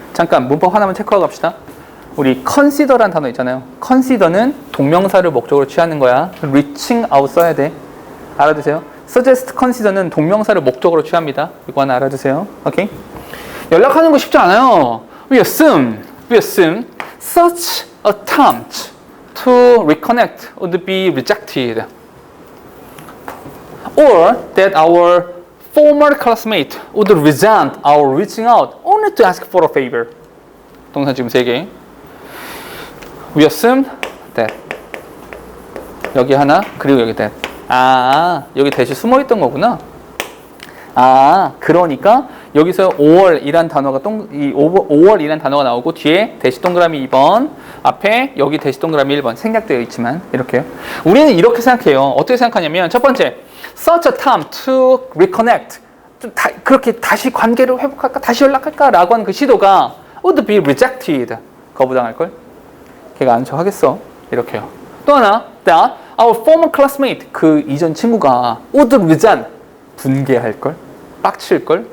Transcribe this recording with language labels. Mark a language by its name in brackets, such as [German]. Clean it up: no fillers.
[Korean] 잠깐 문법 하나만 체크하고 갑시다. 우리 consider란 단어 있잖아요. consider는 동명사를 목적으로 취하는 거야. reaching out 써야 돼. 알아두세요. suggest, consider는 동명사를 목적으로 취합니다. 이거 하나 알아두세요. 오케이? 연락하는 거 쉽지 않아요. [English] We assume such attempt to reconnect would be rejected. Or that our former classmate would resent our reaching out only to ask for a favor. [Korean] 동사 지금 3개. [English] We assume that. [Korean] 여기 하나, 그리고 여기 that. 아, 여기 that이 숨어있던 거구나. 아, 그러니까 여기서 5월이란 단어가 5월이란 단어가 나오고 뒤에 대시 동그라미 2번, 앞에 여기 대시 동그라미 1번 생략되어 있지만 이렇게요. 우리는 이렇게 생각해요. 어떻게 생각하냐면 첫 번째, [English] such a time to reconnect. [Korean] 그렇게 다시 관계를 회복할까, 다시 연락할까라고 하는 그 시도가 [English] would be rejected. [Korean] 거부당할 걸. 걔가 안 척하겠어. 이렇게요. 또 하나, [English] that our former classmate, [Korean] 그 이전 친구가 [English] would resent, [Korean] 분개할 걸, 빡칠 걸.